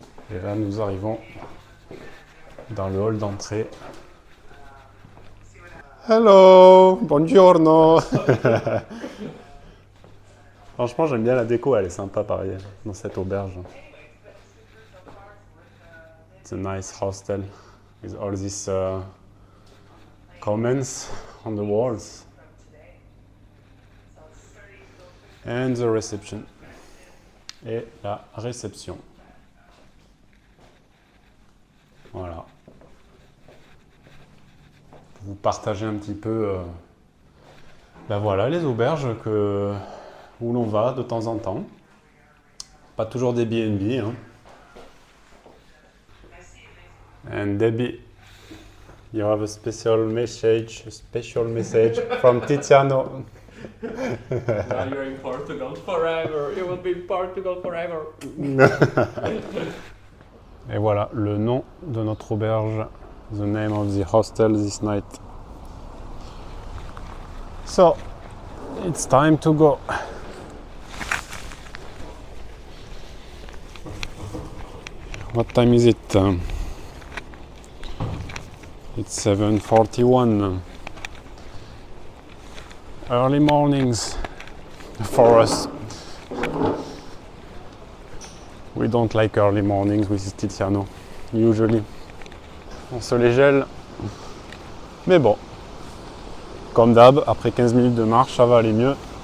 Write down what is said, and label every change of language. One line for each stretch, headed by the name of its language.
French: Et là, nous arrivons dans le hall d'entrée.
English: Hello,
Italian: buongiorno.
French: Franchement, j'aime bien la déco, elle est sympa pareil, dans cette auberge.
English: It's a nice hostel with all these comments on the walls. And the reception.
French: Et la réception. Voilà. Pour vous partager un petit peu ben voilà, les auberges où l'on va de temps en temps. Pas toujours des B&B. Hein.
English: And Debbie, you have a special message from Tiziano. Now you're in Portugal forever. You will be in Portugal forever.
French: Et voilà le nom de notre auberge.
English: The name of the hostel this night. So, it's time to go. What time is it? It's 7:41. Early mornings for us. We don't like early mornings with Tiziano, usually.
French: On se les gèle. Mais bon, comme d'hab, après 15 minutes de marche, ça va aller mieux.